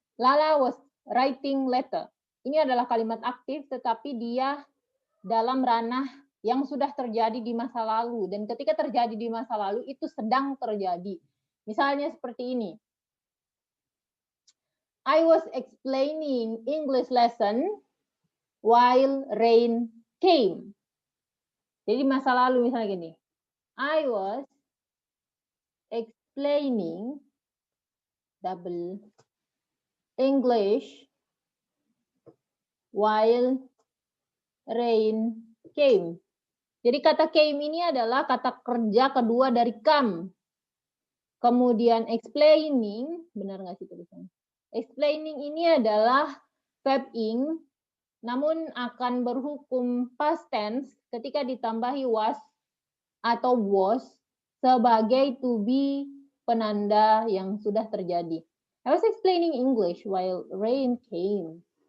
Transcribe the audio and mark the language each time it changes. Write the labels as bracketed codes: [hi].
[en] Lala was writing letter. [id] Ini adalah kalimat aktif, tetapi dia dalam ranah yang sudah terjadi di masa lalu. Dan ketika terjadi di masa lalu, itu sedang terjadi. Misalnya seperti ini. [en] I was explaining English lesson while rain came. [id] Jadi masa lalu misalnya gini. [en] I was explaining double English while rain came. [id] Jadi kata came ini adalah kata kerja kedua dari come. Kemudian explaining, benar nggak sih tulisannya? Explaining ini adalah verb ing, namun akan berhukum past tense ketika ditambahi was atau was sebagai to be penanda yang sudah terjadi. [en] I was explaining English while rain came.